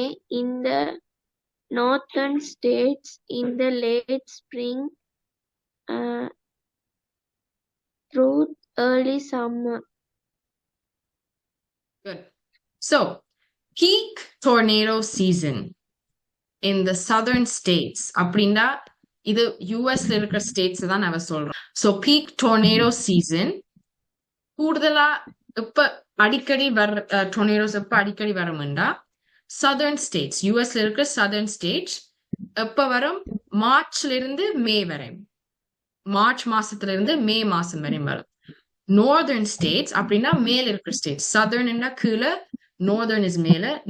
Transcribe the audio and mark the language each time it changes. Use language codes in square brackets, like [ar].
[en] in the northern states in the late spring through early summer. Good. So, peak tornado season in the southern states. [ta] அப்படின்னா இது யூஎஸ்ல இருக்கிற states தான் நான் சொல்றேன். [en] So, peak tornado season [ta] கூடுதலா எப்ப அடிக்கடி வர tornadoes எப்ப அடிக்கடி வரும்னா southern states, யூஎஸ்ல இருக்கிற southern states எப்ப வரும்? மார்ச்ல இருந்து மே வரை. மார்ச் மாசத்துல இருந்து மே மாசம் வரை வரும். northern states அப்படின்னா மேல இருக்கிற states. southern என்ன கீழே, northern is மேல.